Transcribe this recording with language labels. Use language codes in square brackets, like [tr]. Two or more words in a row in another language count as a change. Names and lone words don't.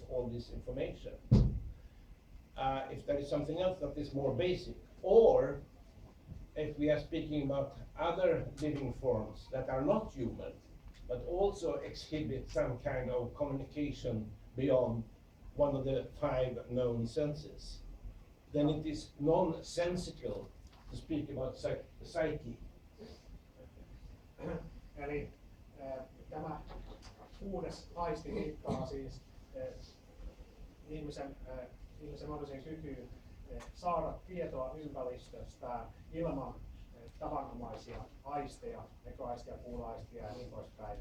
[en] all this information, if there is something else that is more basic, or if we are speaking about other living forms that are not human, but also exhibit some kind of communication beyond one of the five known senses, then it is nonsensical to speak about psyche. [fi] Eli tämä kuudes aisti viittaa siis ihmisen mahdolliseen kykyyn saada tietoa ympäristöstä ilman tavanomaisia aisteja, näköaistia, kuuloaistia ja niin poispäin.